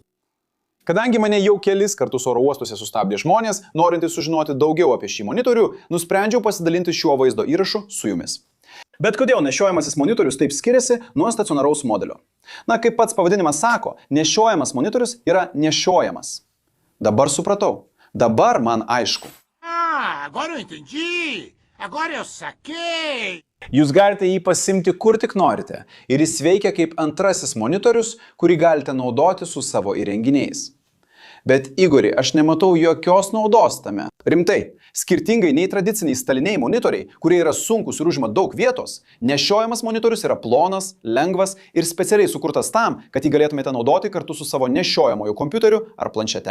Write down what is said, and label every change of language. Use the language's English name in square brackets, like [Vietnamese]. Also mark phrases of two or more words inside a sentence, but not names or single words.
[Lithuanian] Kadangi mane jau kelis kartus oro uostuose sustabdė žmonės, norintys sužinoti daugiau apie šį monitorių, nusprendžiau pasidalinti šiuo vaizdo įrašu su jumis. Bet kodėl nešiojamasis monitorius taip skiriasi nuo stacionaraus modelio? Na, kaip pats pavadinimas sako, nešiojamas monitorius yra nešiojamas. Dabar supratau. Dabar man aišku. [Portuguese] Agora eu entendi. Agora eu saquei. [Lithuanian] Jūs galite jį pasimti kur tik norite ir jis veikia kaip antrasis monitorius, kurį galite naudoti su savo įrenginiais. Bet Igori, aš nematau jokios naudos tame. Rimtai, skirtingai nei tradiciniai staliniai monitoriai, kurie yra sunkus ir užima daug vietos, nešiojamas monitorius yra plonas, lengvas ir specialiai sukurtas tam, kad jį galėtumėte naudoti kartu su savo nešiojamoju kompiuteriu ar planšete.